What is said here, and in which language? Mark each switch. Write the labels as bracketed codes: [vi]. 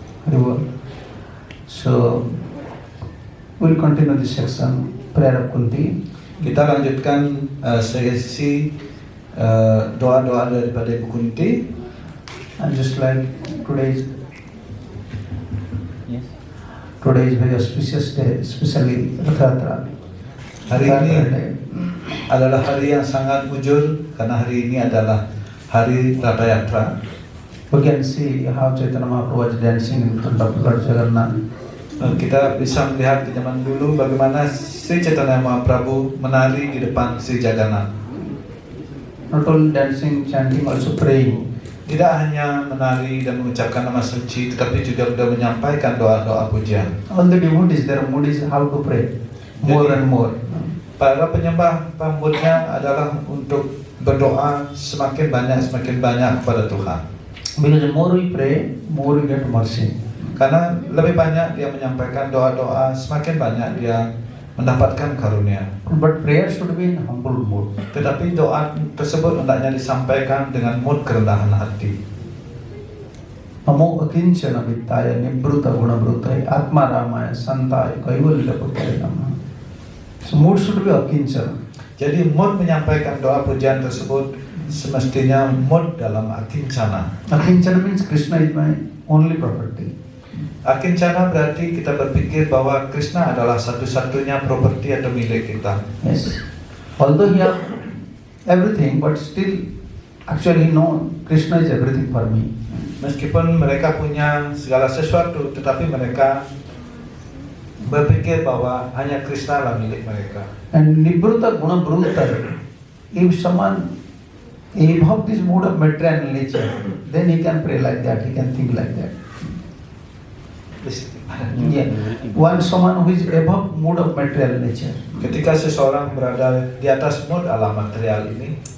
[en] Haribol. So we will continue this section, prayer of Kunti. [id] Kita lanjutkan sesi doa-doa daripada Ibu Kunti. [en] And just like today is very auspicious day, especially Ratha Yatra. [id] Hari ini adalah hari yang sangat mujur karena hari ini adalah hari Ratha Yatra. [en] We can see how Chaitanya Mahaprabhu was dancing in front of Lord Jagannath. [id] Kita bisa melihat di zaman dulu bagaimana Sri Chaitanya Mahaprabhu menari di depan Sri Jagannath. [en] Not only dancing, chanting, also praying. [id] Tidak hanya menari dan mengucapkan nama suci, tetapi juga sudah menyampaikan doa-doa pujian. [en] All the devotees, their mood is how to pray more and more. [id] Para penyembah pamutnya adalah untuk berdoa semakin banyak kepada Tuhan. [en] Because the more we pray, more we get mercy. [id] Karena lebih banyak dia menyampaikan doa-doa, semakin banyak dia mendapatkan karunia. [en] But prayer should be in humble mood. [id] Tetapi doa tersebut hendaknya disampaikan dengan mood kerendahan hati. [sa] Namo akinchana vittaya nibruta gunabrutai atma ramaya santaya kaivalya putaya namaha. [en] So mood should be akinchana. [id] Jadi mood menyampaikan doa pujian tersebut semestinya mood dalam akincana. [en] Akinchana means Krishna is my only property. [id] Akincana berarti kita berpikir bahwa Krishna adalah satu-satunya properti atau milik kita. [en] Yes. Although he have everything, but still actually no, Krishna is everything for me. [id] Meskipun mereka punya segala sesuatu, tetapi mereka berpikir bahwa hanya Krishna lah milik mereka. [en] And Nibruta Guna Bruta, if someone above this mood of material nature, then he can pray like that, he can think like that. Yeah. One someone who is above mood of material nature. [id] Ketika seseorang berada di atas mood alam material ini,